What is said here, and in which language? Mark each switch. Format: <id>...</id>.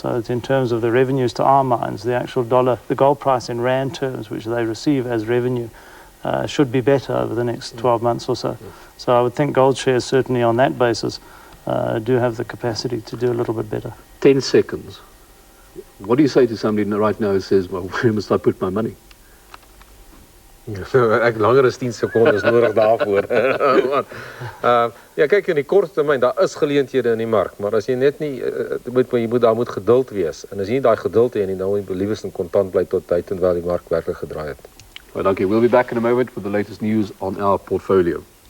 <en>So it's in terms of the revenues to our mines, the actual dollar, the gold price in rand terms, which they receive as revenue, should be better over the next 12 months or so. So I would think gold shares, certainly on that basis, do have the capacity to do a little bit better. 10 seconds. What do you say to somebody right now who says, well, where must I put my money?</en> <af>Ek langer as 10 sekondes nodig daarvoor. Ja, kyk in die kort termyn, daar is geleenthede in die mark, maar as jy net nie daar moet geduld wees. En as jy nie daai geduld het nie, dan moet jy liewers in kontant bly tot tyd en wel die mark werklik gedraai het.</af> <en>Well, okay, we'll be back in a moment with the latest news on our portfolio.</en>